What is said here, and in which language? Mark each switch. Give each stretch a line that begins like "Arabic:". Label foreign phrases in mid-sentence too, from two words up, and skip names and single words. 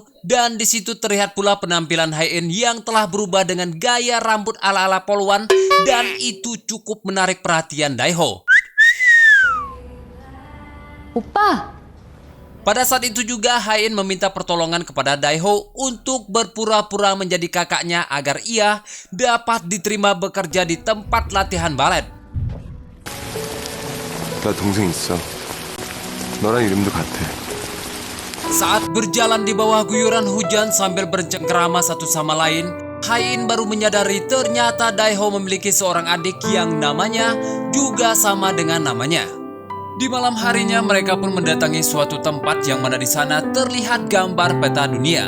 Indonesian: Dan di situ terlihat pula penampilan Hae-in yang telah berubah dengan gaya rambut ala-ala polwan, dan itu cukup menarik perhatian Daeho.
Korean: 오빠!
Indonesian: Pada saat itu juga Hae-in meminta pertolongan kepada Daeho untuk berpura-pura menjadi kakaknya agar ia dapat diterima bekerja di tempat latihan balet.
Korean: 나 동생 있어. 너랑 이름도 같아.
Indonesian: Saat berjalan di bawah guyuran hujan sambil bercengkerama satu sama lain, Hae-in baru menyadari ternyata Daeho memiliki seorang adik yang namanya juga sama dengan namanya. Di malam harinya mereka pun mendatangi suatu tempat yang mana di sana terlihat gambar peta dunia.